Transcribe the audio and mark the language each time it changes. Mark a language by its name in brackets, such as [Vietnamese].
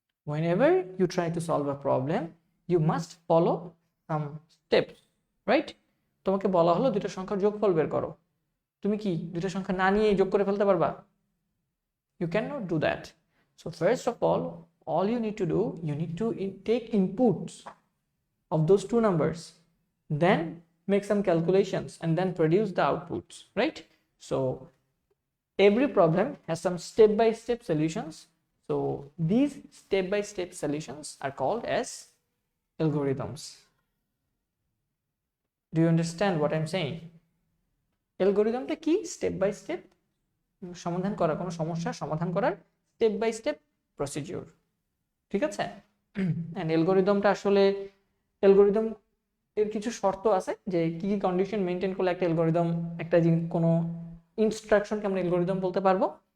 [English] Whenever you try to solve a problem, you must follow some steps, right? [Bangla] তোমাকে বলা হলো দুটো সংখ্যার যোগফল বের করো, তুমি কি দুটো সংখ্যা না নিয়ে যোগ করে ফেলতে পারবা? [English] You cannot do that. So first of all you need to do, you need to take inputs of those two numbers, then make some calculations and then produce the outputs, right? So every problem has some step-by-step solutions. So these step-by-step solutions are called as algorithms. Do you understand what I'm saying? [Bangla] অ্যালগরিদমটা কি? Step by step সমাধান করা, কোনো সমস্যার সমাধান করার step by step procedure, ঠিক আছে? And অ্যালগরিদমটা আসলে, অ্যালগরিদম এর কিছু শর্ত আছে যে কি কি কন্ডিশন মেনটেন করলে একটা অ্যালগরিদম, একটা কোনো ইনস্ট্রাকশনকে আমরা অ্যালগরিদম বলতে পারবো।